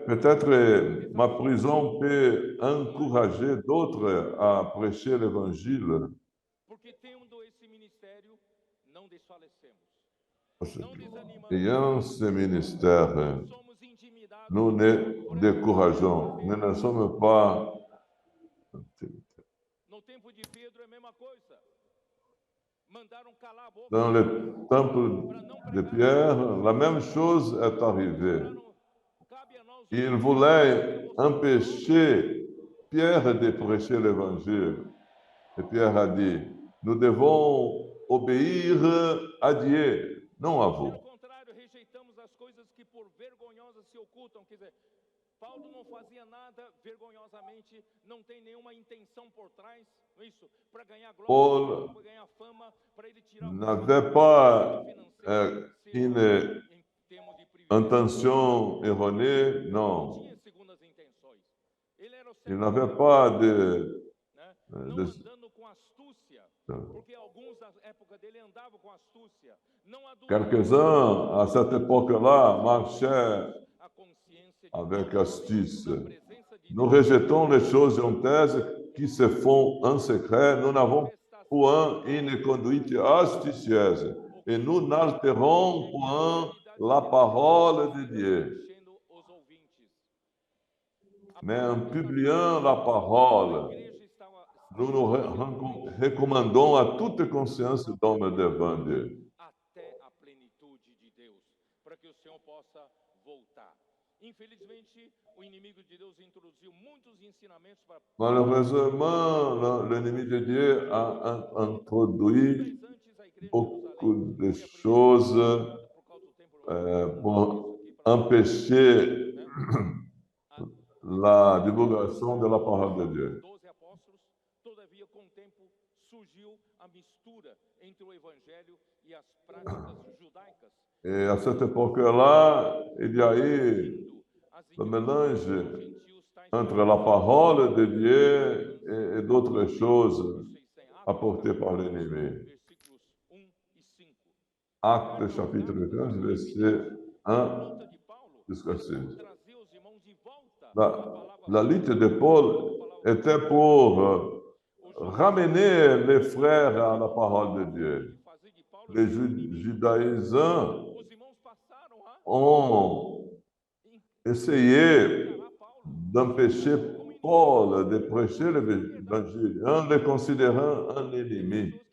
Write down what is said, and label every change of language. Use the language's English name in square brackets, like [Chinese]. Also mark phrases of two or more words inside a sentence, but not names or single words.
[French] Peut-être ma prison peut encourager d'autres à prêcher l'évangile. [Portuguese] Porque tendo esse ministério, não desfalecemos. [French] Ayant ce ministère, [Portuguese] Somos intimidados. [French] nous ne décourageons, nous ne sommes pas... [Portuguese] No tempo de Pedro é a mesma coisa. Mandaram calar a boca. [French] Dans le temple de Pierre, la même chose est arrivée. [Portuguese] Cabe a nós [French] Il voulait empêcher Pierre de prêcher l'évangile. Et Pierre a dit, nous devons obéir à Dieu, non à vous. [Portuguese] Pelo contrário, rejeitamos as coisas que por vergonhosas se ocultam. Quer dizer, Paulo não fazia nada vergonhosamente, não tem nenhuma intenção por trás, não é isso? Para ganhar glória, para ganhar fama, para ele tirar [French] n'avait pas une intention erronée, non. [Portuguese] tinha segundas intenções. Ele era o [French] Il n'avait pas [Portuguese] não andando com astúcia, porque alguns da época dele andavam com astúcia. Não [French] quelques-uns, à cette époque-là, marchaient [Portuguese] a consciência [French] avec astuce. [Portuguese] da presença de [French] Nous rejetons les choses honteuses qui se font en secret. Nous n'avons point une conduite astucieuse. Et nous n'altérons point la parole de Dieu. [Portuguese] enchendo os ouvintes. [French] Mais en publiant la parole, [Portuguese] A igreja estava [French] nous nous recommandons à toute conscience d'homme devant Dieu. [Portuguese] até a plenitude de Deus, para que o Senhor possa voltar. Infelizmente, o inimigo de Deus introduziu muitos ensinamentos para [French] Malheureusement, l'ennemi de Dieu a introduit [Portuguese] antes a igreja [French] beaucoup de choses [Portuguese] por causa do templo [French] pour empêcher la divulgation de la parole de Dieu. [Portuguese] 12 apóstolos, todavia com o tempo surgiu a mistura entre o evangelho e as práticas judaicas. [French] Et à cette époque-là, il y a eu le mélange entre la parole de Dieu et d'autres choses apportées par l'ennemi. [Portuguese] Versículos 1 e 5. [French] Actes chapitre 15, verset 1 [Portuguese] luta de Paulo [French] jusqu'à 6. [Portuguese] trazer os irmãos de volta [French] La lutte de Paul était pour ramener les frères à la parole de Dieu. Les judaïsants ont essayé d'empêcher Paul de prêcher l'évangile en le considérant un ennemi.